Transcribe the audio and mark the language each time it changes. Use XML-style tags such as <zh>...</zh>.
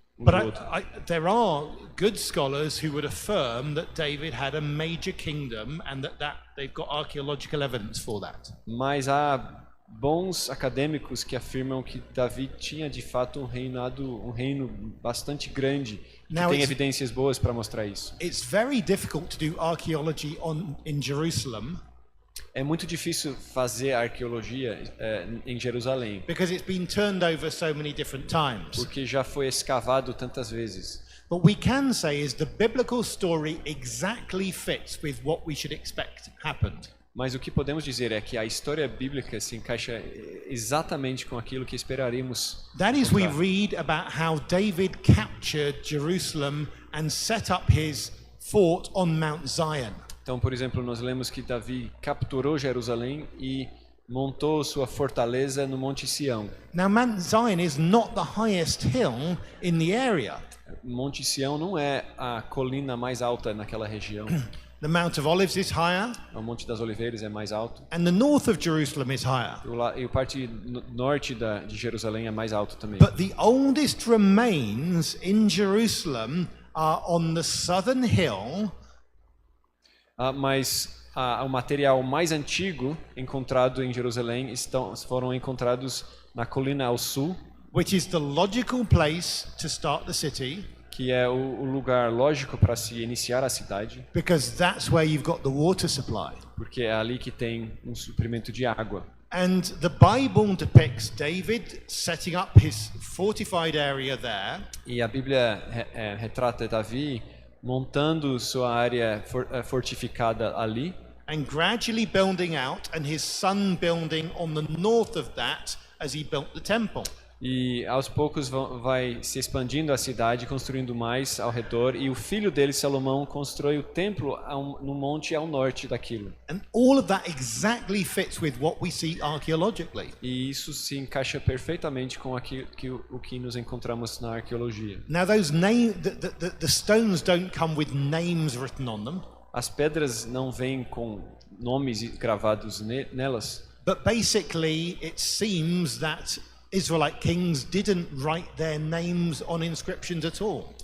<en>But there are good scholars who would affirm that David had a major kingdom and that they've got archaeological evidence for that.</en> <pt>Mas há bons acadêmicos que afirmam que Davi tinha de fato um reino bastante grande, que tem evidências boas para mostrar isso.</pt> <en>It's very difficult to do archaeology in Jerusalem.</en> <pt>É muito difícil fazer arqueologia em Jerusalém.</pt> <en>Because it's been turned over so many different times.</en> <pt>Porque já foi escavado tantas vezes.</pt> <en>But we can say is the biblical story exactly fits with what we should expect happened.</en> <pt>Mas o que podemos dizer é que a história bíblica se encaixa exatamente com aquilo que esperaríamos.</pt> <en>That is, we read about how David captured Jerusalem and set up his fort on Mount Zion.</en> <pt>Então, por exemplo, nós lemos que Davi capturou Jerusalém e montou sua fortaleza no Monte Sião.</pt> <en>Now, Mount Zion is not the highest hill in the area.</en> <pt>Monte Sião não é a colina mais alta naquela região.</pt> <en>The Mount of Olives is higher,</en> <pt>O Monte das Oliveiras é mais alto.</pt> <en>and the north of Jerusalem is higher.</en> <pt>E o parte norte de Jerusalém é mais alto também.</pt> <en>But the oldest remains in Jerusalem are on the southern hill,</en> <pt>Mas o material mais antigo encontrado em Jerusalém foram encontrados na colina ao sul,</pt> <en>which is the logical place to start the city,</en> <pt>que é o lugar lógico para se iniciar a cidade,</pt> <en>because that's where you've got the water supply.</en> <pt>porque é ali que tem um suprimento de água.</pt> <en>And the Bible depicts David setting up his fortified area there,</en> <pt>E a Bíblia retrata Davi montando sua área fortificada ali,</pt> <en>and gradually building out, and his son building on the north of that as he built the temple.</en> <pt>e aos poucos vai se expandindo a cidade, construindo mais ao redor, e o filho dele, Salomão, constrói o templo no monte ao norte daquilo.</pt> <en>And all of that exactly fits with what we see archaeologically.</en> <pt>E isso se encaixa perfeitamente com o que nos encontramos na arqueologia.</pt> <en>Now those the stones don't come with names written on them,</en> <pt>As pedras não vêm com nomes gravados nelas,</pt> <en>but basically it seems that Israelite kings didn't write their names on inscriptions at all.</en>